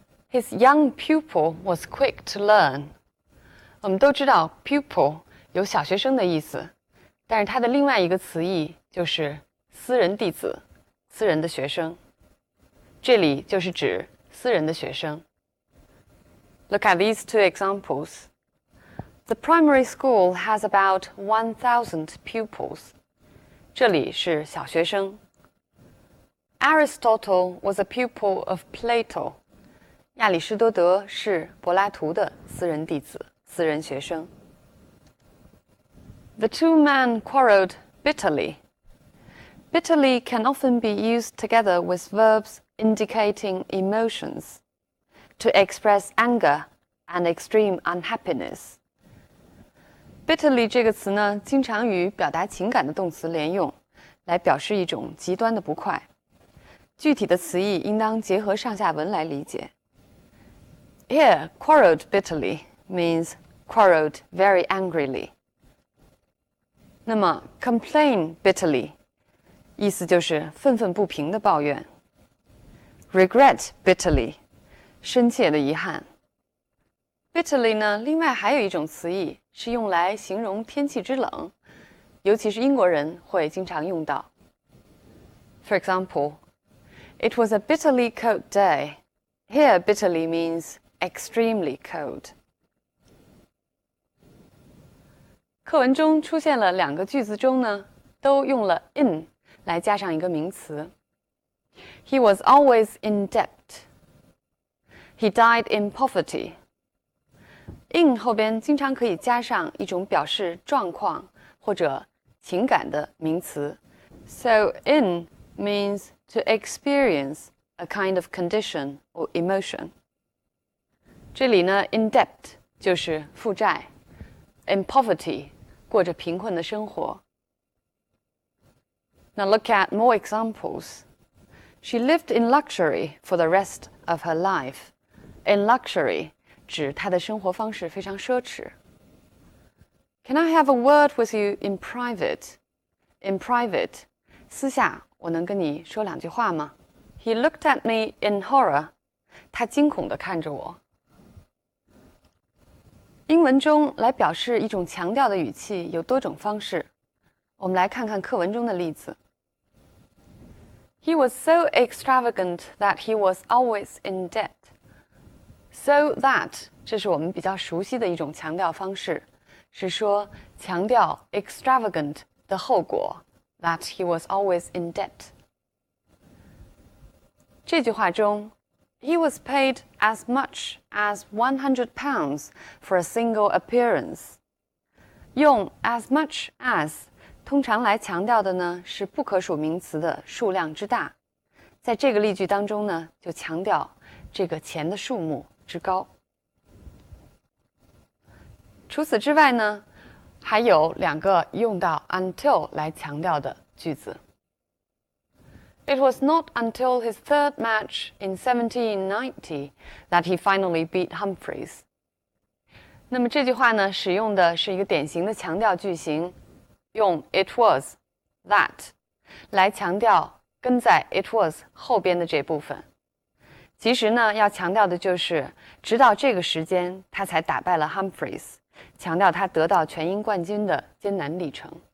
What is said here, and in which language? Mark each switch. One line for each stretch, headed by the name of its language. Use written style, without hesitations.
English: His young pupil was quick to learn.
Chinese: 我们都知道 pupil 有小学生的意思，但是它的另外一个词义就是私人弟子、私人的学生。这里就是指私人的学生。
English: Look at these two examples. The primary school has about 1,000 pupils.
Chinese: 这里是小学生。
English: Aristotle was a pupil of Plato.
Chinese: 亚里士多德是柏拉图的私人弟子、私人学生。
English: The two men quarreled bitterly. Bitterly can often be used together with verbs indicating emotions to express anger and extreme unhappiness.
Chinese: Bitterly 这个词呢，经常与表达情感的动词连用，来表示一种极端的不快。具体的词义应当结合上下文来理解。
English: Here, quarreled bitterly means quarreled very angrily.
Chinese: 那么 complain bitterly 意思就是愤愤不平的抱怨。 Regret bitterly 深切的遗憾。Bitterly 呢，另外还有一种词义是用来形容天气之冷，尤其是英国人会经常用到。
English: For example, it was a bitterly cold day. Here, bitterly means extremely cold.
Chinese: 课文中出现了两个句子中呢，都用了 in 来加上一个名词。
English: He was always in debt. He died in poverty.
Chinese: In 后边经常可以加上一种表示状况或者情感的名词。
English: So in means to experience a kind of condition or emotion.
Chinese: 这里呢 in debt 就是负债 in poverty 过着贫困的生活。
English: Now look at more examples. She lived in luxury for the rest of her life.
Chinese: In luxury 指她的生活方式非常奢侈。
English: Can I have a word with you in private?
Chinese: In private 私下我能跟你说两句话吗？
English: He looked at me in horror.
Chinese: 他惊恐地看着我。英文中来表示一种强调的语气有多种方式，我们来看看课文中的例子。
English: He was so extravagant that he was always in debt.
Chinese: So that 这是我们比较熟悉的一种强调方式，是说强调 extravagant 的后果
English: that he was always in debt.
Chinese: 这句话中
English: He was paid as much as £100 for a single appearance.
Chinese: 用 as much as 通常来强调的呢是不可数名词的数量之大，在这个例句当中呢，就强调这个钱的数目之高。除此之外呢，还有2个用到 until 来强调的句子。
English: It was not until his third match in 1790 that he finally beat Humphreys.
Chinese: 那么这句话呢，使用的是一个典型的强调句型，用 it was, that 来强调跟在 it was 后边的这部分。其实呢，要强调的就是直到这个时间他才打败了 Humphreys， 强调他得到全英冠军的艰难历程。